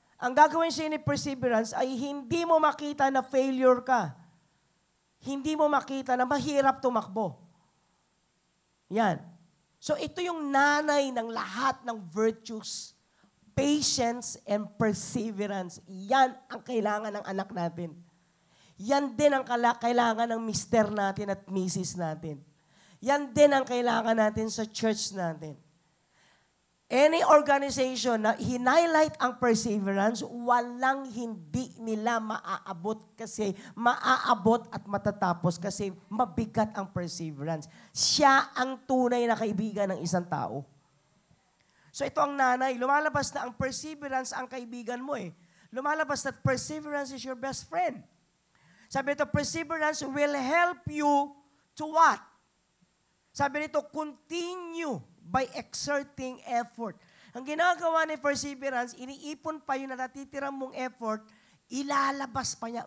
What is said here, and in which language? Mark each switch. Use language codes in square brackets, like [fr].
[tl] Ang gagawin sa'yo ni perseverance ay hindi mo makita na failure ka. Hindi mo makita na mahirap tumakbo. Yan. So ito yung nanay ng lahat ng virtues. [en] Patience and perseverance. [tl] Yan ang kailangan ng anak natin. Yan din ang kailangan ng mister natin at misis natin. Yan din ang kailangan natin sa church natin. [en] Any organization [tl] na hinighlight ang perseverance, walang hindi nila maaabot kasi maaabot at matatapos kasi mabigat ang perseverance. Siya ang tunay na kaibigan ng isang tao. So ito ang nanay, lumalabas na ang perseverance ang kaibigan mo eh. Lumalabas na [en] perseverance is your best friend. [tl] Sabi nito, [en] perseverance will help you to what? [tl] Sabi nito, [en] continue by exerting effort. [tl] Ang ginagawa ni perseverance, iniipon pa yung natitira mong effort, ilalabas pa niya.